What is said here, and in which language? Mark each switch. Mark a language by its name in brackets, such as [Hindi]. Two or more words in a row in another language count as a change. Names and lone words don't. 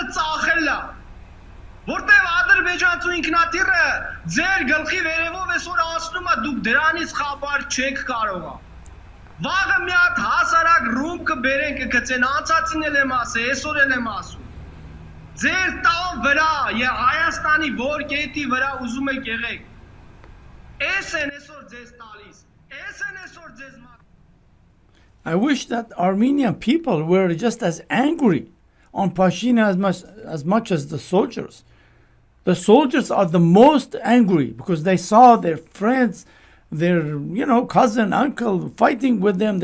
[Armenian] ծախել է։ Որտեղ ադրբեջանցու ինքնաթիռը ձեր գլխի վերևով այսօր անցնում է, դուք դրանից խաբար չեք կարողա։ Վաղը մի հատ հասարակ ռումբ կբերեն կգցեն, անցածին էլ եմ ասել, այսօր էլ եմ ասում։ Ձեր տան վրա եւ Հայաստանի որ կետի վրա ուզում եք եղեք։ Էս են այսօր ձեզ տալիս, էս են այսօր ձեզ [English] I wish that Armenian people were just as angry on Pashinyan as much as the soldiers. The soldiers are the most angry because they saw their friends, their cousin, uncle fighting with them.